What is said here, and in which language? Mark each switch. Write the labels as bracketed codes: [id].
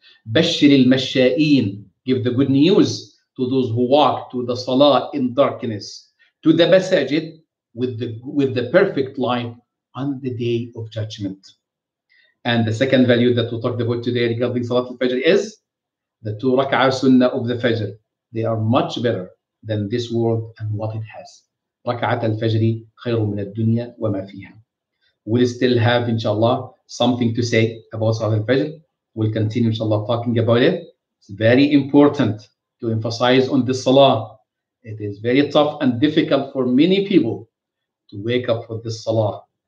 [en] Bashir al-Masha'een, give the good news to those who walk to the Salah in darkness, to the Masajid with the perfect light on the Day of Judgment. And the second value that we talked about today regarding Salat al-Fajr is the 2 rak'ah sunnah of the Fajr. They are much better than this world and what it has. [ar] ركعة الفجر خير من الدنيا وما فيها. [en] We'll still have, inshallah, something to say about Salat al-Fajr. We'll continue, inshallah, talking about it. It's very important to emphasize on this salah. It is very tough and difficult for many people to wake up for this salah.